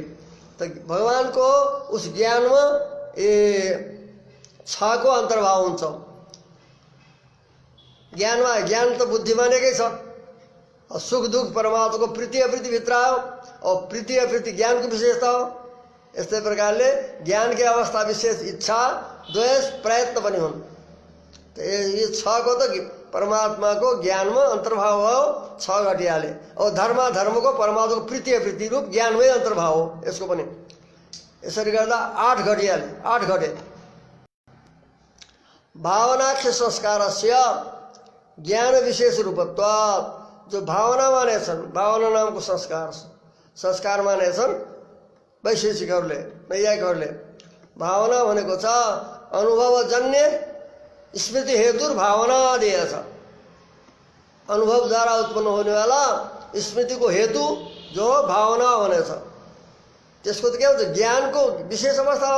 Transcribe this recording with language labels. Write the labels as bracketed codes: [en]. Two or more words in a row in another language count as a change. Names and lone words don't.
[ne] तो भगवानको उस ज्ञानमा छको अन्तर्भाव हुन्छ। ज्ञानमा ज्ञान त बुद्धि मानेकै छ। सुख दुख परमात्माको प्रीति अप्रीति भित्र आयो। और प्रीति अप्रीति ज्ञानको विशेषता हो। यस्तै प्रकारले ज्ञानकै अवस्था विशेष इच्छा द्वेष प्रयत्न पनि हुन्। [hi] तो ये [ne] छको त परमात्माको ज्ञानमा अन्तर्भाव हो, छ घटियाले। और धर्मको परमात्माको प्रीति अप्रीति रूप ज्ञानमै अन्तर्भाव हो यसको पनि। यसरी गर्दा 8 घटियाले 8 घटे। [sa] भावनाख्य संस्कारस्य ज्ञान विशेष रूपत्वात्, [ne] जो भावना मानेछन्, भावना नामको संस्कार मानेछन् वैशेषिकहरूले, नैयायिकहरूले। भावना भनेको छ अनुभवजन्य स्मृति हेतु भावना दिएछ। अनुभवद्वारा उत्पन्न हुनेवाला स्मृतिको हेतु जो भावना भनेछ, त्यसको त के हुन्छ, ज्ञानको विशेष अवस्था हो।